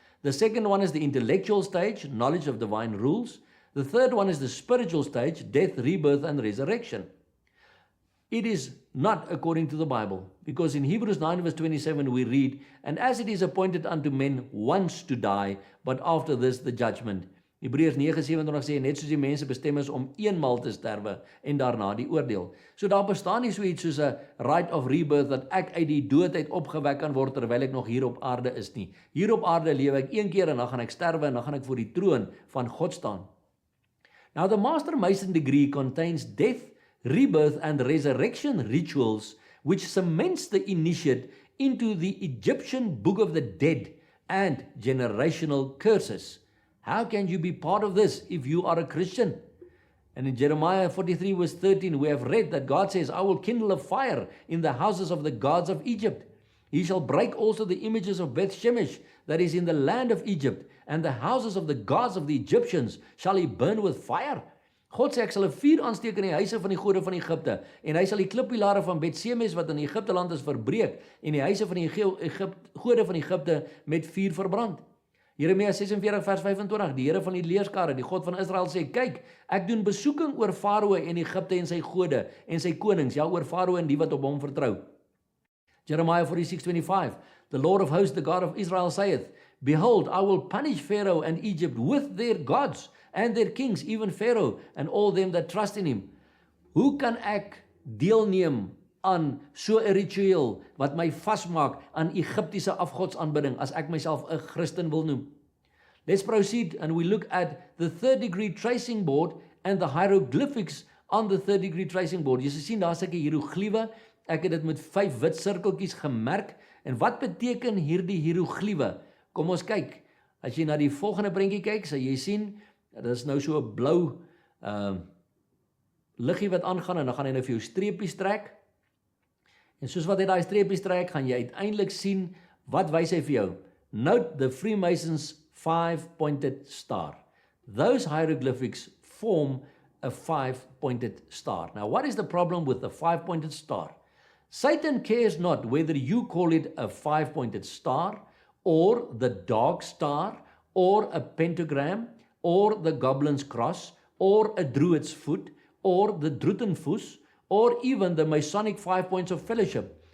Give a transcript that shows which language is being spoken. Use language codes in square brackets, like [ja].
[en] The second one is the intellectual stage, knowledge of divine rules. The third one is the spiritual stage, death, rebirth, and resurrection. It is not according to the Bible, because in Hebrews 9 verse 27 we read, "And as it is appointed unto men once to die, but after this the judgment." [af] Hebreërs 9:27 sê, net soos die mense bestem is om eenmaal te sterwe en daarna die oordeel. So daar bestaan nie so iets soos 'n [en] rite of rebirth [af] dat ek uit die dood uit opgewek kan word terwyl ek nog hier op aarde is nie. Hier op aarde lewe ek een keer en dan gaan ek sterwe en dan gaan ek voor die troon van God staan. [en] Now the Master Mason degree contains death, rebirth and resurrection rituals which cements the initiate into the Egyptian Book of the Dead and generational curses. How can you be part of this if you are a Christian? And in Jeremiah 43 verse 13 we have read that God says, "I will kindle a fire in the houses of the gods of Egypt. He shall break also the images of Beth Shemesh that is in the land of Egypt, and the houses of the gods of the Egyptians shall he burn with fire." [af] God sê ek sal 'n vuur aansteek in die huise van die gode van Egipte en hy sal die klippilare van Bet Shemesh wat in Egipte land is verbreek en die huise van die gode van Egipte met vuur verbrand. Jeremia 46 vers 25, die Here van die leerskare, die God van Israel sê, "Kyk, ek doen besoeking oor Farao en Egipte en sy gode en sy konings, ja oor Farao en die wat op hom vertrou." [en] Jeremiah 46:25, "The Lord of hosts, the God of Israel saith, Behold, I will punish Pharaoh and Egypt with their gods and their kings, even Pharaoh and all them that trust in him." [af] Hoe kan ek deelneem aan so 'n ritueel wat my vasmaak aan Egiptiese afgodsaanbidding as ek myself 'n Christen wil noem? [en] Let's proceed and we look at the third degree tracing board and the hieroglyphics on the third degree tracing board. [af] Jy sien daar sulke hierogliewe. Ek het dit met 5 wit sirkeltjies gemerk. En wat beteken hierdie hierogliewe? Kom ons kyk. As jy na die volgende prentjie kyk, sal jy sien, dit is nou so 'n blou liggie wat aangaan en dan gaan hy nou vir jou streepies trek. En soos wat hy daai streepies trek, gaan jy uiteindelik sien, wat wys hy vir jou? [en] Note the Freemasons 5-pointed star. Those hieroglyphics form a 5-pointed star. Now, what is the problem with the 5-pointed star? Satan cares not whether you call it a 5-pointed star, or the dog star, or a pentagram, or the goblin's cross, or a druid's foot, or the Drutenfuss, or even the Masonic 5 points of fellowship.